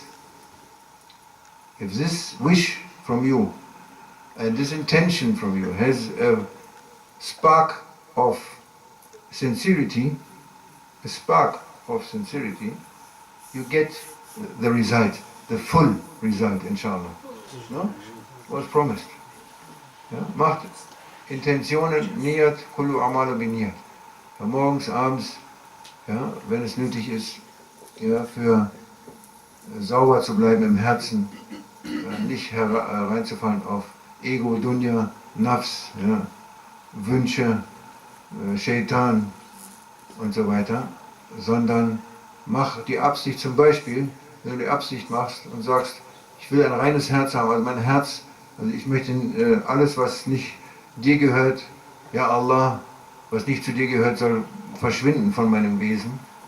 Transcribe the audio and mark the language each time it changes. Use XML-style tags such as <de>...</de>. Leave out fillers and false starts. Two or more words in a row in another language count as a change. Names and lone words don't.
<en>If this wish from you and this intention from you has a spark of sincerity, you get the result, the full result, inshallah. No? Was promised.</en> <de>Ja? Macht Intentionen,</de> <ar>نية، كل عمل بنية.</ar> <de>Morgens, abends, ja, wenn es nötig ist, ja, für sauber zu bleiben im Herzen, nicht reinzufallen auf Ego, Dunya, Nafs, ja, Wünsche, Shaitan und so weiter, sondern mach die Absicht zum Beispiel, wenn du die Absicht machst und sagst, ich will ein reines Herz haben, also mein Herz, also ich möchte alles, was nicht dir gehört, ja Allah, was nicht zu dir gehört, soll verschwinden von meinem Wesen.</de>